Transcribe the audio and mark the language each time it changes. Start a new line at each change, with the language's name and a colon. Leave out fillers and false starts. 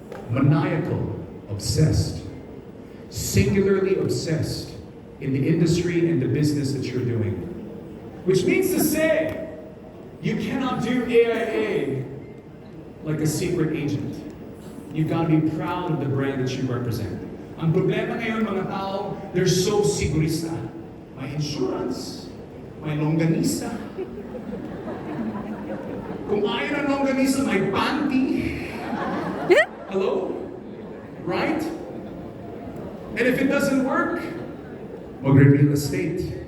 English: Maniacal, obsessed. Singularly obsessed in the industry and the business that you're doing. Which means to say, you cannot do AIA like a secret agent. You've got to be proud of the brand that you represent.
Filipino: Ang problema ngayon mga tao,
English: they're so
Filipino: sigurista. May insurance, may longganisa. Kung ayaw ng longganisa, may panty.
English: Hello? Right? And if it doesn't work, mag-real estate.